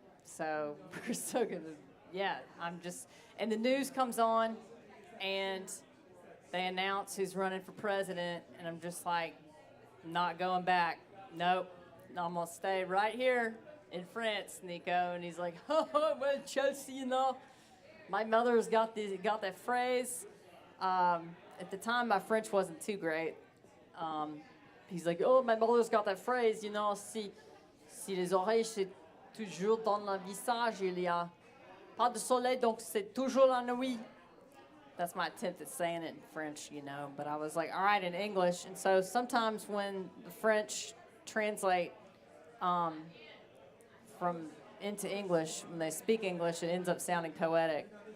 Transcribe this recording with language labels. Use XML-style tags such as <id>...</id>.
<en>So we're so good. Yeah, and the news comes on, and they announce who's running for president, and I'm just like, not going back. Nope, I'm gonna stay right here in France, Nico. And he's like, oh, well, Chelsea, my mother's got that phrase. At the time, my French wasn't too great. He's like, oh, my mother's got that phrase,</en> <fr>si les oreilles c'est toujours dans le visage, il y a pas de soleil, donc c'est toujours la nuit.</fr> <en>That's my attempt at saying it in French, but I was like, all right, in English. And so sometimes when the French translate from into English, when they speak English, it ends up sounding poetic.</en>